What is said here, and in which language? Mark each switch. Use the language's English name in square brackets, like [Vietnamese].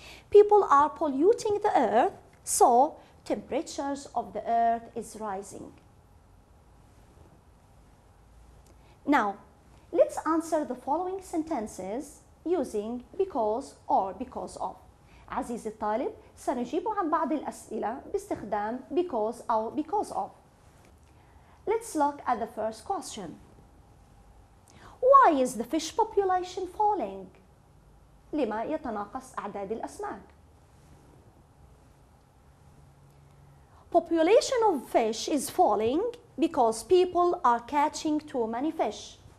[English] People are polluting the earth, so temperatures of the earth is rising. Now, Let's answer the following sentences using because or because of. [Arabic] عزيزي الطالب، سنجيب عن بعض الأسئلة باستخدام because أو because of. [English] Let's look at the first question. Why is the fish population falling? [Arabic] لما يتناقص أعداد الأسماك؟ [English] Population of fish is falling because people are catching too many fish.